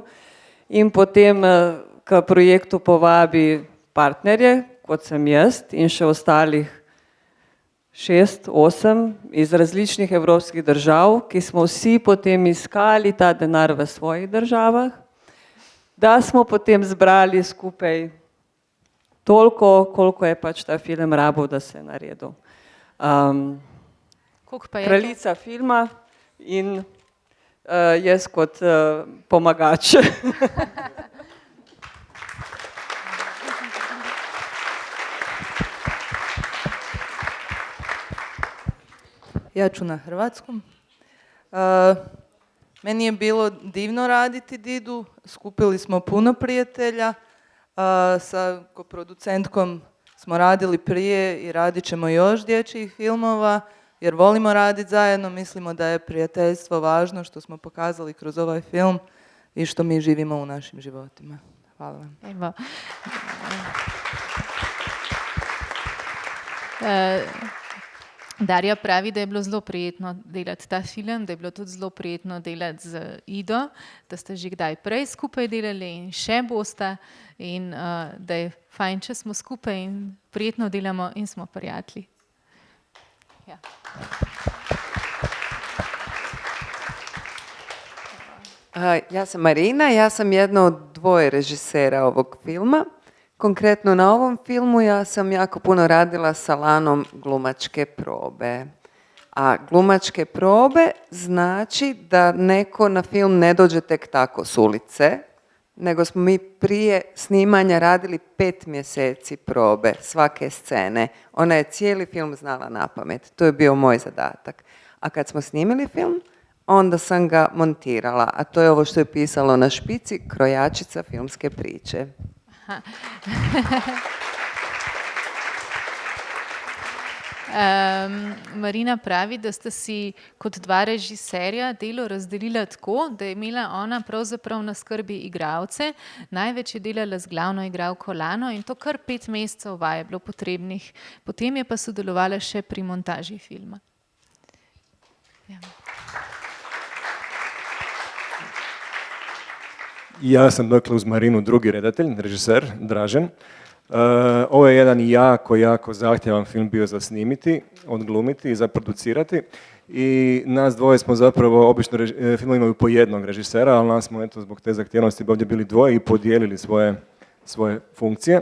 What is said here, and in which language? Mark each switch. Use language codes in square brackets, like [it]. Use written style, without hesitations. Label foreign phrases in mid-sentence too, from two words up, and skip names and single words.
[sl] In potem k projektu povabi partnerje, kot sem jaz in še ostalih 6, 8 iz različnih evropskih držav, ki smo vsi potem iskali ta denar v svojih državah, da smo potem zbrali skupaj toliko, koliko je pač ta film rabil, da se je naredil. Kraljica filma in jaz kot pomagač. [hr] Ja ću na hrvatskom. Meni je bilo divno raditi Didu, skupili smo puno prijatelja, sa koproducentkom smo radili prije i radit ćemo još dječjih filmova, jer volimo raditi zajedno, mislimo da je prijateljstvo važno, što smo pokazali kroz ovaj film i što mi živimo u našim životima. Hvala vam. Evo. [sl] Darja pravi, da je bilo zelo prijetno delati ta film, da je bilo tudi zelo prijetno delati z Ido, da ste že kdaj prej skupaj delali in še boste in da je fajn, če smo skupaj in prijetno delamo in smo prijatelji. Ja. [hr] Ja sam Marina, ja sam jedna od dvoje režisera ovog filma. Konkretno na ovom filmu ja sam jako puno radila sa lanom glumačke probe. A glumačke probe znači da neko na film ne dođe tek tako s ulice, nego smo mi prije snimanja radili 5 mjeseci probe svake scene. Ona je cijeli film znala napamet. To je bio moj zadatak. A kad smo snimili film, onda sam ga montirala. A to je ovo što je pisalo na špici, krojačica filmske priče. [sl] Marina pravi, da ste si kot dva režiserja delo razdelila tako, da je imela ona pravzaprav na skrbi igralce, največ je delala z glavno igralko Lano in to kar 5 mesecev vaj je bilo potrebnih. Potem je pa sodelovala še pri montaži filma. Ja. [hr] Ja sam dakle uz Marinu drugi redatelj, režiser, Dražen. Ovo je jedan jako zahtjevan film bio za snimiti, odglumiti i za producirati. I nas dvoje smo zapravo, obično filmovi imaju po jednog režisera, ali nas smo eto zbog te zahtjevnosti ovdje bili dvoje i podijelili svoje funkcije.